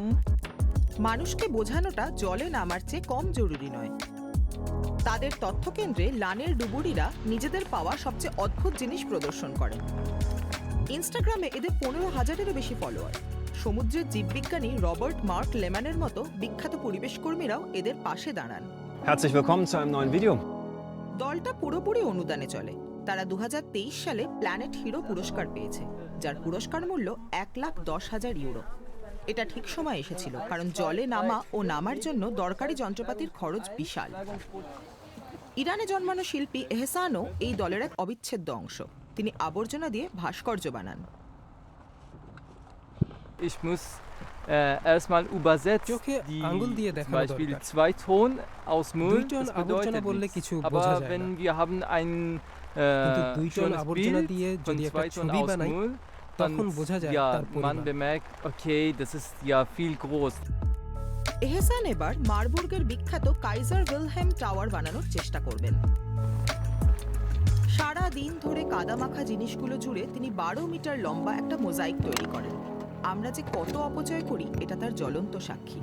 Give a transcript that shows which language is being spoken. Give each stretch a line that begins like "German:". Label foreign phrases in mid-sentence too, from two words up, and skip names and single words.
Bangla: মানুষকে বোঝানোটা জলে নামার চেয়ে কম জরুরি নয়। তাদের তথ্য কেন্দ্রে লানের ডুবুরিরা নিজেদের পাওয়া সবচেয়ে অদ্ভুত জিনিস প্রদর্শন করেন। ইনস্টাগ্রামে এদের 15,000-এরও বেশি ফলোয়ার। সমুদ্রের জীববিজ্ঞানী রবার্ট মার্ক লেম্যানের মতো বিখ্যাত পরিবেশ কর্মীরাও এদের পাশে দাঁড়ান।
German: Herzlich willkommen zu einem neuen Video.
Bangla: দলটা পুরোপুরি অনুদানে চলে। তারা 2023 সালে প্ল্যানেট হিরো পুরস্কার পেয়েছে, যার পুরস্কার মূল্য 1,10,000 ইউরো। এটা ঠিক সময় এসেছিল, কারণ জলে নামা ও নামার জন্য দরকারি যন্ত্রপাতির খরচ বিশাল। ইরানে জন্মানো শিল্পী এহসানও এই দলের এক অবিচ্ছেদ্য অংশ। তিনি আবর্জনা দিয়ে ভাস্কর্য বানান।
German: Ich muss erstmal übersetzt die zum Beispiel 2 Tonnen aus Müll, das bedeutet nichts. Aber wenn wir haben ein schönes Bild von 2 Tonnen aus Müll, dann ja, man bemerkt, okay, das ist ja viel groß.
Bangla: এহসান এবার মারবুর্গের বিখ্যাত কাইজার উইলহেম টাওয়ার বানানোর চেষ্টা করবেন। সারা দিন ধরে কাদামাখা জিনিসগুলো জুড়ে তিনি 12 মিটার লম্বা একটা মোজাইক তৈরি করেন। আমরা যে কত অপচয় করি এটা তার জ্বলন্ত সাক্ষী।